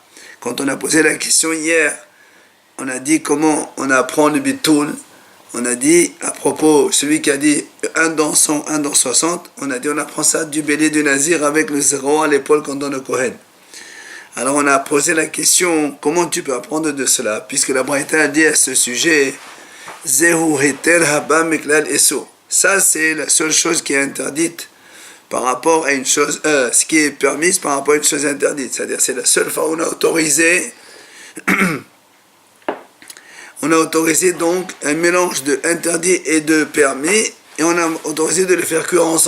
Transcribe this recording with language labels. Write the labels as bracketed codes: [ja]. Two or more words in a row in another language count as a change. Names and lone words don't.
[fr] Quand on a posé la question hier, on a dit comment on apprend le bitoul. On a dit, à propos, celui qui a dit 1 dans 100, 1 dans 60, on a dit on apprend ça du bélier du Nazir avec le zéro à l'épaule qu'on donne au Kohen. Alors on a posé la question, comment tu peux apprendre de cela, puisque la Braïta a dit à ce sujet, [he] זהו היתר הבא מכלל איסור. [fr] Ça c'est la seule chose qui est interdite par rapport à une chose, ce qui est permis par rapport à une chose interdite. C'est-à-dire c'est la seule fois où on a autorisé donc un mélange de interdit et de permis, et on a autorisé de les faire cuire ensemble.